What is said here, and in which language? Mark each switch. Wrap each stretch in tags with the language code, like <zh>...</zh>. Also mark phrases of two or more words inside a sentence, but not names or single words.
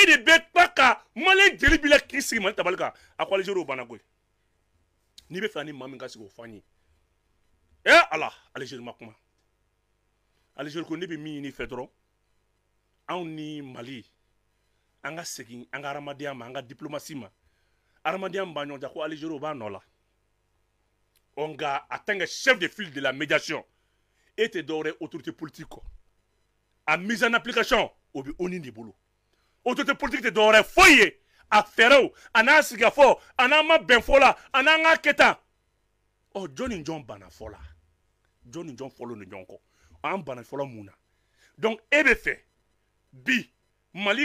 <bm>de bɛ tila ka maliyɛn jeli b'i la k'i sigi Mali tabali kan a ko Algérie o banna koyi n'i bɛ fɛ ani maa min ka sigi o fɔ an ye ala Algérie ma kuma Algérie ko ne bɛ min ɲini i fɛ dɔrɔn anw ni Mali an ka segin an ka hadamadenya ma an ka diplomatie ma hadamadenya min b'a ɲɔgɔn cɛ ko Algérie o b'a nɔ la nka</bm> <fr>en tant que chef de file de la médiation</fr> <bm>e tɛ dɔwɛrɛ</bm> <fr>autorité politique</fr> <bm>kɔ a</bm> <fr>mise en application</fr> <bm>o bɛ ONU de bolo</bm> <fr>autorité politique</fr> <bm>tɛ dɔwɛrɛ foyi ye a fɛɛrɛw a n'a sigikafɔ a n'an ma bɛn fɔ la a n'an ka kɛ tan jɔn ni jɔn banna fɔ la jɔn ni jɔn fɔlen don ɲɔgɔn kɔ an banna fɔlɔ mun na donc e bɛ fɛ bi Mali</bm>